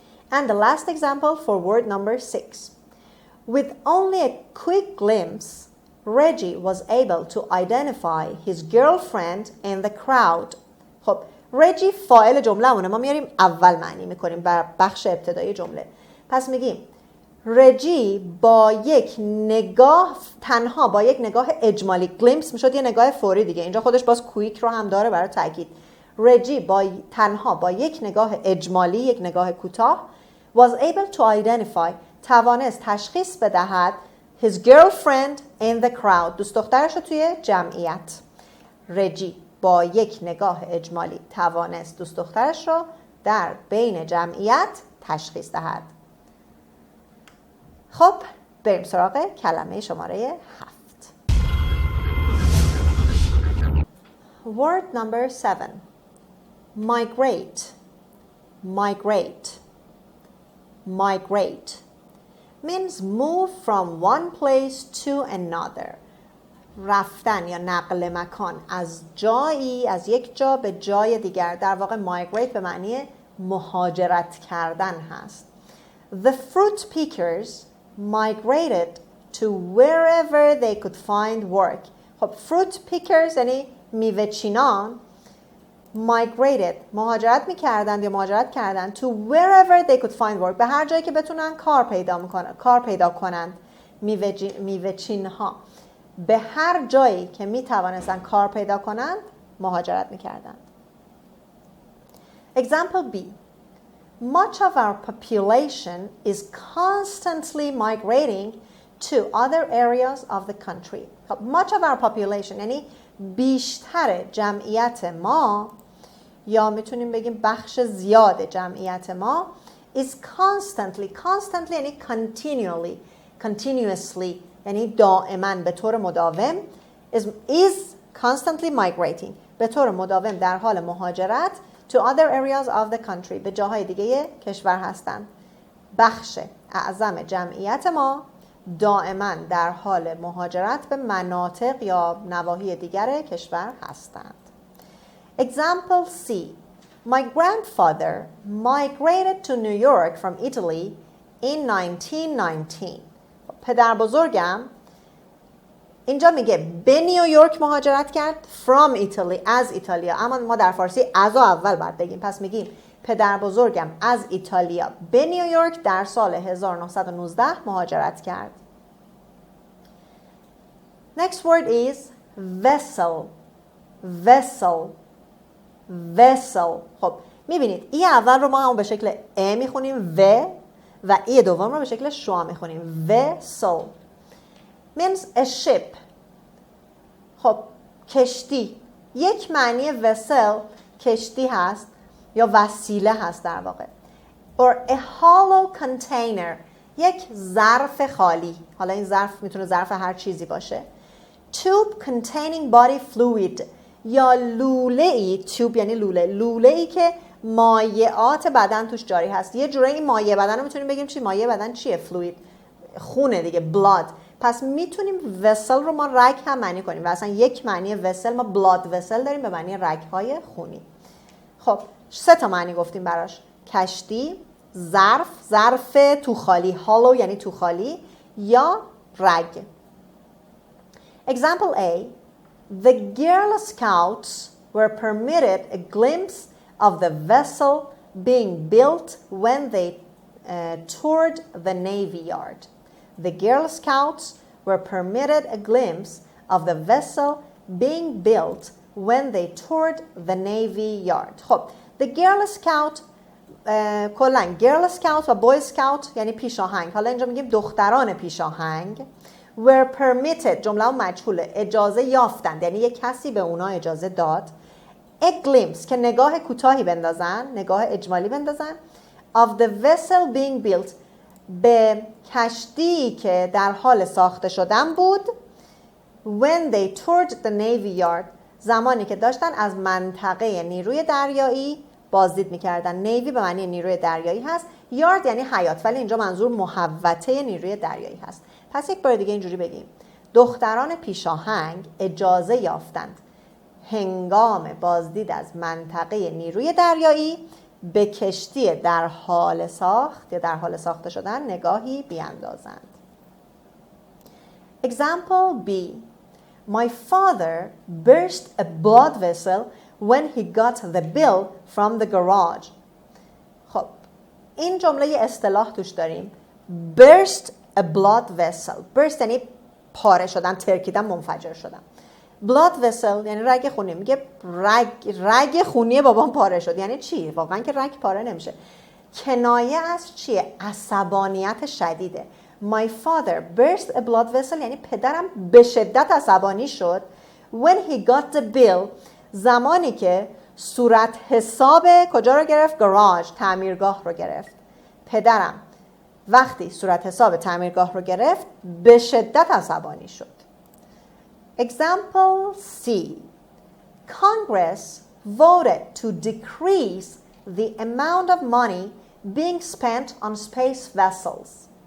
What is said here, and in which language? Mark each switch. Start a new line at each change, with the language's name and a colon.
English: And the last example for word number 6. With only a quick glimpse, Reggie was able to identify his girlfriend in the crowd.
Persian: خب رجی فاعل جمله‌مونه، ما میاریم اول معنی میکنیم بر بخش ابتدایی جمله. پس میگیم رجی با یک نگاه، تنها با یک نگاه اجمالی، گلیمپس میشد یه نگاه فوری دیگه، اینجا خودش باز کویک رو هم داره برای تاکید. رجی تنها با یک نگاه اجمالی، یک نگاه کوتاه،
English: was able to identify،
Persian: توانست تشخیص بدهد
English: his girlfriend in the crowd،
Persian: دوست دخترش رو توی جمعیت. رجی با یک نگاه اجمالی توانست دوست دخترش رو در بین جمعیت تشخیص دهد. خب بریم سراغ کلمه شماره 7.
English: Word number 7. Migrate. Migrate. Migrate means move from one place to another.
Persian: رفتن یا نقل مکان از جایی، از یک جا به جای دیگر. در واقع migrate به معنی مهاجرت کردن هست.
English: The fruit pickers migrated to wherever they could find work.
Persian: خب
English: fruit pickers
Persian: یعنی میوه چینان migrated، مهاجرت میکردند یا مهاجرت کردند
English: to wherever they could find work،
Persian: به هر جایی که بتونن کار پیدا کنند. میوه چین ها به هر جایی که میتوانستن کار پیدا کنند مهاجرت میکردند.
English: Example B. Much of our population is constantly migrating to other areas of the country. Much of our population
Persian: یعنی بیشتر جمعیت ما، یا میتونیم بگیم بخش زیاد جمعیت ما
English: is constantly
Persian: یعنی continuously یعنی دائما، به طور مداوم.
English: is constantly migrating،
Persian: به طور مداوم در حال مهاجرت
English: to other areas of the country،
Persian: به جاهای دیگه کشور هستند. بخش اعظم جمعیت ما دائما در حال مهاجرت به مناطق یا نواحی دیگر کشور هستند.
English: Example C. My grandfather migrated to New York from Italy in 1919.
Persian: پدر بزرگم، اینجا میگه به نیویورک مهاجرت کرد
English: from Italy،
Persian: از ایتالیا، اما ما در فارسی از اول باید بگیم. پس میگیم پدر بزرگم از ایتالیا به نیویورک در سال 1919 مهاجرت کرد.
English: Next word is vessel. Vessel. vessel.
Persian: خب میبینید ای اول رو ما هم به شکل ا میخونیم و ای دوم رو به شکل شوا میخونیم vessel.
English: means a ship.
Persian: خب کشتی، یک معنی vessel کشتی هست یا وسیله هست در واقع.
English: or a hollow container،
Persian: یک ظرف خالی. حالا این ظرف میتونه ظرف هر چیزی باشه.
English: tube containing body fluid،
Persian: یا لوله ای، تیوب یعنی لوله ای که مایعات بدن توش جاری هست. یه جورایی مایع بدن رو میتونیم بگیم چی؟ مایع بدن چیه؟ فلوید، خونه دیگه، blood. پس میتونیم vessel رو ما رگ هم معنی کنیم و اصلا یک معنی vessel ما blood vessel داریم به معنی رگ‌های خونی. خب 3 تا معنی گفتیم براش: کشتی، ظرف تو خالی، hollow یعنی تو خالی، یا رگ.
English: Example A: The Girl Scouts were permitted a glimpse of the vessel being built when they toured the Navy Yard. The Girl Scouts were permitted a glimpse of the vessel being built when they toured the Navy Yard.
Persian: خب The Girl Scout کلاً Girl Scout و Boy Scout یعنی پیشاهنگ. حالا اینجا میگیم دختران پیشاهنگ.
English: were permitted،
Persian: جمله مجهوله، اجازه یافتند، یعنی یک کسی به اونا اجازه داد. a glimpse که نگاه کوتاهی بندازن، نگاه اجمالی بندازن.
English: of the vessel being built،
Persian: به کشتی که در حال ساخته شدن بود.
English: when they toured the Navy Yard،
Persian: زمانی که داشتن از منطقه نیروی دریایی بازدید میکردن. نیوی به معنی نیروی دریایی هست، یارد یعنی حیات، ولی اینجا منظور محوطه نیروی دریایی هست. پس یک بار دیگه اینجوری بگیم: دختران پیشاهنگ اجازه یافتند هنگام بازدید از منطقه نیروی دریایی به کشتی در حال ساخت یا در حال ساخته شدن نگاهی بیاندازند.
English: Example B: My father burst a blood vessel when he got the bill from the garage.
Persian: خب این جمله یه اصطلاح توش داریم:
English: burst a blood vessel.
Persian: burst یعنی پاره شدن، ترکیدن، منفجر شدن. blood vessel یعنی رگ خونی. میگه رگ خونی بابام پاره شد. یعنی چی؟ واقعا که رگ پاره نمیشه. کنایه از چیه؟ عصبانیت شدیده.
English: My father burst a blood vessel
Persian: یعنی پدرم به شدت عصبانی شد.
English: When he got the bill،
Persian: زمانی که صورت حساب کجا رو گرفت؟ گاراژ، تعمیرگاه رو گرفت. پدرم وقتی صورت حساب تعمیرگاه رو گرفت به شدت عصبانی شد.
English: Example C: Congress voted to decrease the amount of money being spent on space vessels.